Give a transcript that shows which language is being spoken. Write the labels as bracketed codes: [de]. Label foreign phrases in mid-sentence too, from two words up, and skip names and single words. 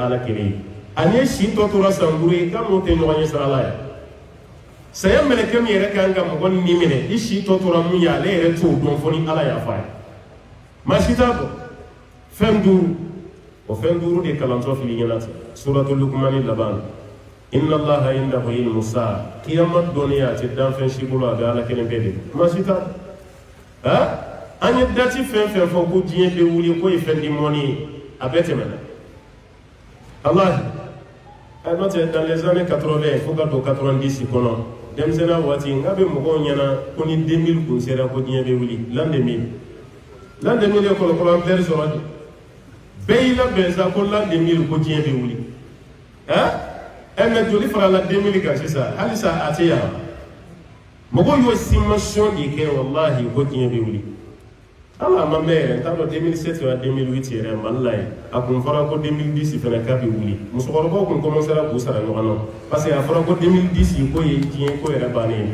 [bm] ala kelen ye ani si tɔ tora san 5 ye k'a n'o tɛ ɲɔgɔn ye sira la yan saya mɛlɛkɛ min yɛrɛ kan ka mɔgɔ ni minɛ i si tɔ tora mun ye ale yɛrɛ t'o dɔn fɔ ni ala y'a fɔ a ye maa si t'a dɔn fɛn 5 o fɛn 5 de kalantɔ fili ɲɛna ten suratul luqmani laban [ar] إن الله عنده علم الساعة [bm] kiyama dɔnniya a tɛ danfɛn si bolo a bɛ ala kelen bɛɛ de maa si t'a dɔn an ye dati fɛn fɛn fɔ ko diɲɛ bɛ wuli ko ye fɛn di mɔni ye a bɛɛ tɛmɛna Allah n'o tɛ [fr] dans les années 80 [bm] fo ka don 90 kɔnɔ denmisɛnninya waati n k'a bɛ mɔgɔw ɲɛna ko ni 2000 kun sera ko diɲɛ bɛ wuli [fr] l'an [bm] 2000 ye kɔlɔkɔlɔ ampere sɔrɔ de bɛɛ y'i labɛn sa ko [fr] l'an 2000 [bm] ko diɲɛ bɛ wuli mais joli farala 2000 kan sisan halisa a tɛ yan mɔgɔw y'o simulation de kɛ wallahi ko diɲɛ bɛ wuli ala ma mɛn n t'a dɔn 2007 wa 2008 yɛrɛ mali la yen a kun fɔra ko 2010 fana k'a bɛ wuli musokɔrɔbaw kun commencera k'u sara ɲɔgɔn na parce que a fɔra ko 2010 ko ye diɲɛ ko yɛrɛ